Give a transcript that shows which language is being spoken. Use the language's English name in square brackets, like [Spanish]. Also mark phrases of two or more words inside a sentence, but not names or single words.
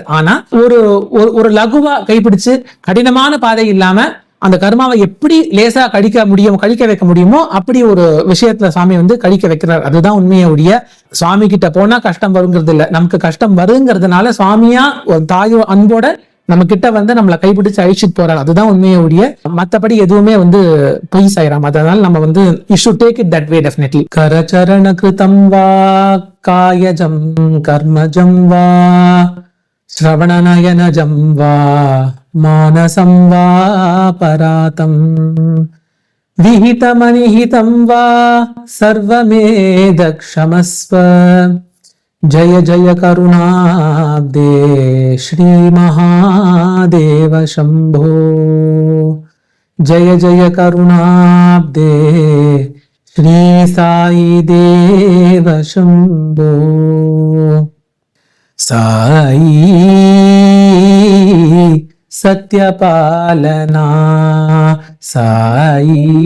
[Tamil] ஆனா ஒரு லகுவா கைப்பிடிச்சு கடினமான பாதை இல்லாம அந்த கர்மாவை எப்படி லேசா கழிக்க வைக்க முடியுமோ அப்படி ஒரு விஷயத்துல சுவாமி வந்து கழிக்க வைக்கிறார். அதுதான் உண்மையை ஒழிய சுவாமி கிட்ட போனா கஷ்டம் வருங்கிறது இல்ல. நமக்கு கஷ்டம் வருங்கிறதுனால சுவாமியா ஒரு தாய் அன்போட நம்ம கிட்ட வந்து நம்மளை கைப்பிடிச்சு அழிச்சிட்டு போறாரு. அதுதான் உண்மையை ஒழிய மத்தபடி எதுவுமே வந்து பொய் சாயிராம். அதனால நம்ம வந்து [English] You should take it that way definitely. [Sanskrit] கரச்சரண கிருதம் வா காயஜம் கர்மஜம் வா ஸ்ரவணநயனஜம் வா மானசம் வா பராதம் விஹிதமனிஹிதம் வா சர்வமேத க்ஷமஸ்வ जय जय करुणाब्दे श्री महादेव शंभो जय जय करुणाब्दे श्री साई देव शंभो साई सत्यपालना साई